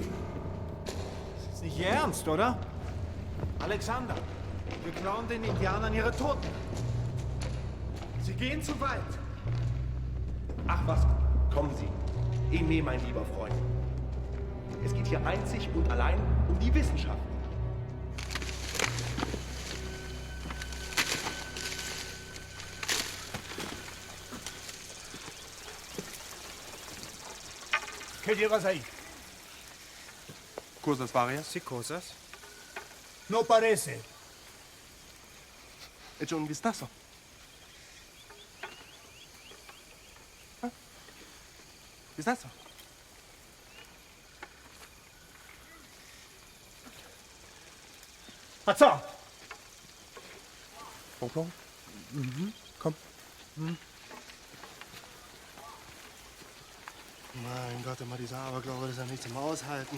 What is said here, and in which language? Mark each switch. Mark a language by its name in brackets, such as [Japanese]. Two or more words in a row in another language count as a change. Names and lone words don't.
[German] Das ist nicht Ihr Ernst, oder? Alexander, wir klauen den Indianern ihre Toten. Sie gehen zu weit. Ach was, kommen Sie. Aimé, mein lieber Freund. Es geht hier einzig und allein um die Wissenschaft. [Spanish] ¿Qué llevas ahí? Cosas varias. Sí, cosas. No parece. Echa un vistazo. ¿Ah? Vistazo. Hatza! [German] Bonbon? Mhm. Komm. Mein Gott, immer dieser Aberglaube, das ist ja nicht zum Aushalten.